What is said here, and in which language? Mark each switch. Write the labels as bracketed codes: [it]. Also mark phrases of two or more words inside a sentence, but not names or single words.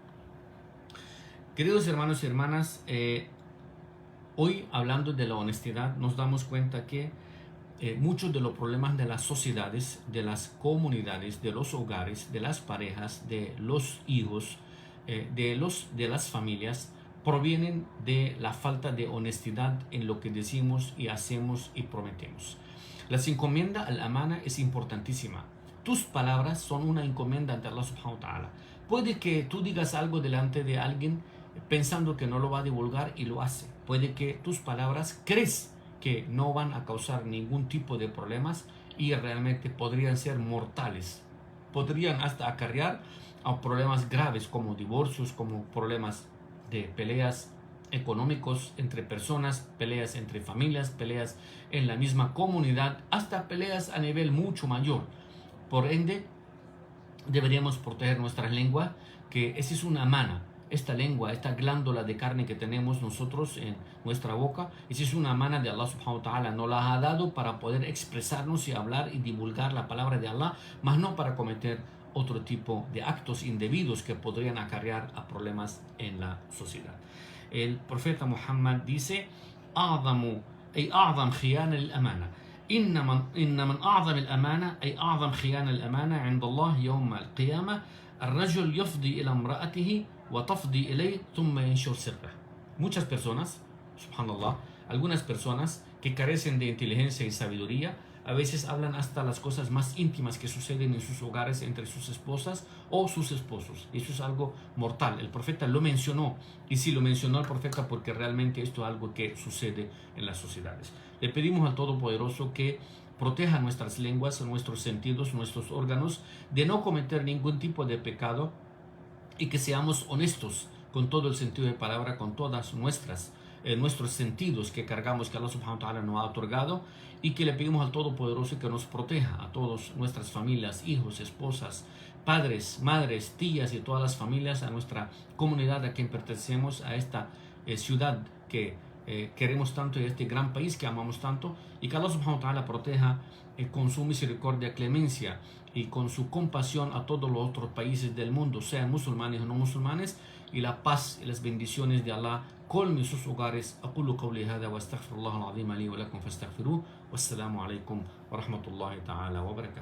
[es] Queridos hermanos y hermanas, hoy hablando de la honestidad nos damos cuenta que muchos de los problemas de las sociedades, de las comunidades, de los hogares, de las parejas, de los hijos, de las familias, provienen de la falta de honestidad en lo que decimos y hacemos y prometemos. La encomienda al amana es importantísima. Tus palabras son una encomienda ante [ar] الله سبحانه وتعالى. [es] Puede que tú digas algo delante de alguien pensando que no lo va a divulgar y lo hace. Puede que tus palabras crees que no van a causar ningún tipo de problemas y realmente podrían ser mortales. Podrían hasta acarrear a problemas graves como divorcios, como problemas de peleas económicos entre personas, peleas entre familias, peleas en la misma comunidad, hasta peleas a nivel mucho mayor. Por ende, deberíamos proteger nuestra lengua, que esa es una amana. Esta lengua, esta glándula de carne que tenemos nosotros en nuestra boca, esa es una amana de [ar] الله سبحانه وتعالى. [es] Nos la ha dado para poder expresarnos y hablar y divulgar la palabra de Allah, más no para cometer otro tipo de actos indebidos que podrían acarrear a problemas en la sociedad. El profeta Muhammad dice: [ar] أعظم خيانة للأمانة إن من أعظم الأمانة أي أعظم خيانة للأمانة عند الله يوم القيامة الرجل يفضي إلى امرأته وتفضي إليه ثم ينشر سره. [es] Muchas personas, subhanallah, algunas personas que carecen de inteligencia y sabiduría, a veces hablan hasta las cosas más íntimas que suceden en sus hogares entre sus esposas o sus esposos. Eso es algo mortal. El profeta lo mencionó, y sí lo mencionó el profeta porque realmente esto es algo que sucede en las sociedades. Le pedimos al Todopoderoso que proteja nuestras lenguas, nuestros sentidos, nuestros órganos, de no cometer ningún tipo de pecado, y que seamos honestos con todo el sentido de palabra, con todas nuestros sentidos que cargamos, que [ar] الله سبحانه وتعالى [es] nos ha otorgado, y que le pedimos al Todopoderoso que nos proteja a todas nuestras familias, hijos, esposas, padres, madres, tías y todas las familias, a nuestra comunidad a quien pertenecemos, a esta ciudad que queremos tanto y a este gran país que amamos tanto, y que [ar] الله سبحانه وتعالى [es] proteja con su misericordia, clemencia y con su compasión a todos los otros países del mundo, sean musulmanes o no musulmanes, y la paz y las bendiciones de Allah colmen sus hogares. [ar] أقول قولي هذا وأستغفر الله العظيم لي ولكم فاستغفروه والسلام عليكم ورحمة الله تعالى وبركاته.